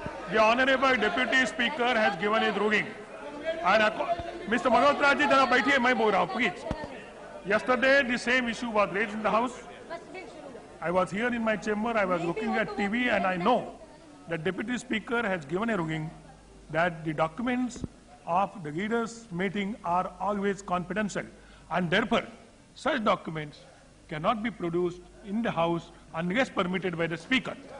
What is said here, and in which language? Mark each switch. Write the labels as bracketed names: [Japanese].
[English] The Honorable Deputy Speaker has given his ruling. And Mr. [Hindi] Malhotra ji, जरा बैठिए, मैं बोल रहा हूँ, [English] please. Yesterday, the same issue was raised in the House. I was here in my chamber. I was looking at TV, and I know that Deputy Speaker has given a ruling that the documents of the leaders' meeting are always confidential, and therefore, such documents cannot be produced in the House unless permitted by the Speaker.